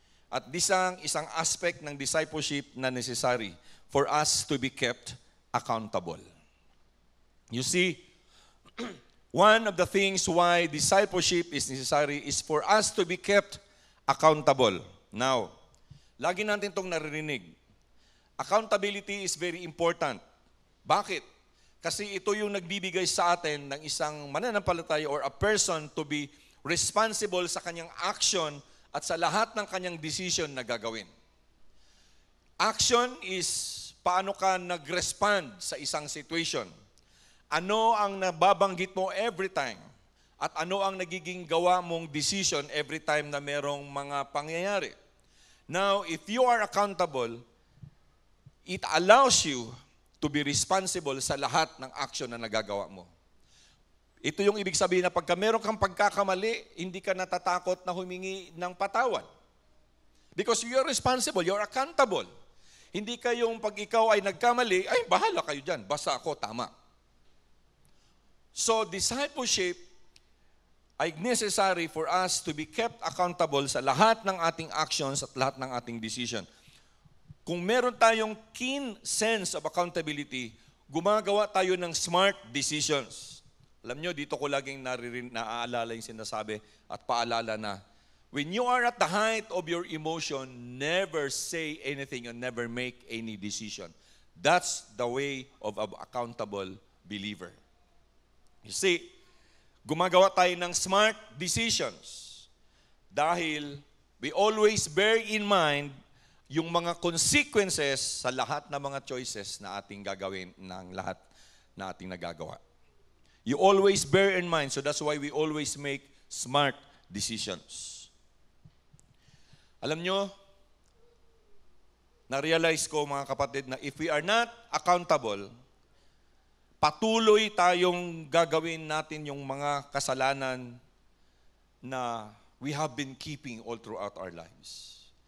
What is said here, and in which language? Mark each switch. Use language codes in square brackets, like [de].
[en] At isang aspect ng discipleship na necessary for us to be kept accountable. You see, one of the things why discipleship is necessary is for us to be kept accountable. Now, [tl] lagi natin itong naririnig. [en] Accountability is very important. [tl] Bakit? Kasi ito yung nagbibigay sa atin ng isang mananampalataya or a person to be responsible sa kanyang action at sa lahat ng kanyang decision na gagawin. Action is paano ka nag-respond sa isang situation. Ano ang nababanggit mo every time? At ano ang nagiging gawa mong decision every time na merong mga pangyayari? [en] Now, if you are accountable, it allows you to be responsible [tl] sa lahat ng action na nagagawa mo. Ito yung ibig sabihin na pagka meron kang pagkakamali, hindi ka natatakot na humingi ng patawad. [en] Because you are responsible, you are accountable. [tl] Hindi kayong pag ikaw ay nagkamali, ay bahala kayo dyan, basta ako tama. So discipleship ay necessary [en] for us to be kept accountable [tl] sa lahat ng ating actions at lahat ng ating decision. Kung meron tayong keen sense of accountability, gumagawa tayo ng smart decisions. Alam nyo, dito ko laging naaalala yung sinasabi at paalala na, [en] when you are at the height of your emotion, never say anything and never make any decision. That's the way of an accountable believer. You see, gumagawa tayo ng smart decisions dahil we always bear in mind yung mga consequences [tl] sa lahat ng mga choices na ating gagawin ng lahat na ating nagagawa. [en] You always bear in mind, so that's why we always make smart decisions. [tl] Alam nyo, na-realize ko mga kapatid na if we are not accountable, patuloy tayong gagawin natin yung mga kasalanan na we have been keeping all throughout our lives.